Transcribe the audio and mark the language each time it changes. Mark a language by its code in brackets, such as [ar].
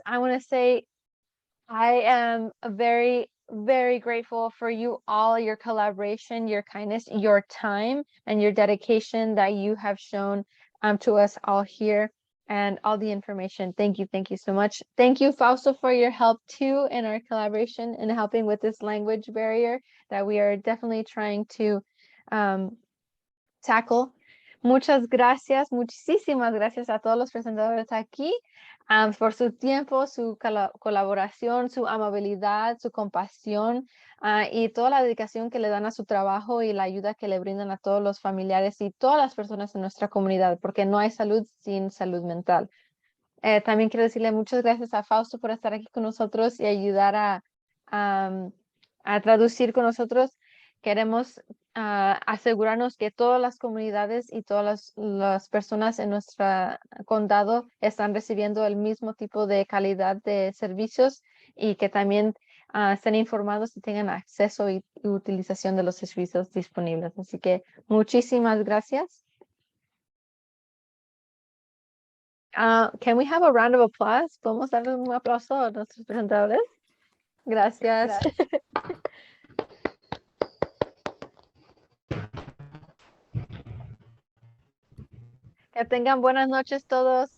[en] I want to say I am very, very grateful for you all, your collaboration, your kindness, your time, and your dedication that you have shown to us all here and all the information. Thank you so much. Thank you, Fausto, for your help too in our collaboration and helping with this language barrier that we are definitely trying to tackle. [es] Muchas gracias, muchísimas gracias a todos los presentadores aquí por su tiempo, su colaboración, su amabilidad, su compasión y toda la dedicación que le dan a su trabajo y la ayuda que le brindan a todos los familiares y todas las personas en nuestra comunidad, porque no hay salud sin salud mental. También quiero decirle muchas gracias a Fausto por estar aquí con nosotros y ayudar a traducir con nosotros. Queremos asegurarnos que todas las comunidades y todas las personas en nuestro condado están recibiendo el mismo tipo de calidad de servicios y que también estén informados y tengan acceso y utilización de los servicios disponibles. Así que muchísimas gracias. [en] Can we have a round of applause? [es] ¿Podemos darle un aplauso a nuestros presentadores? Gracias. Que tengan buenas noches todos.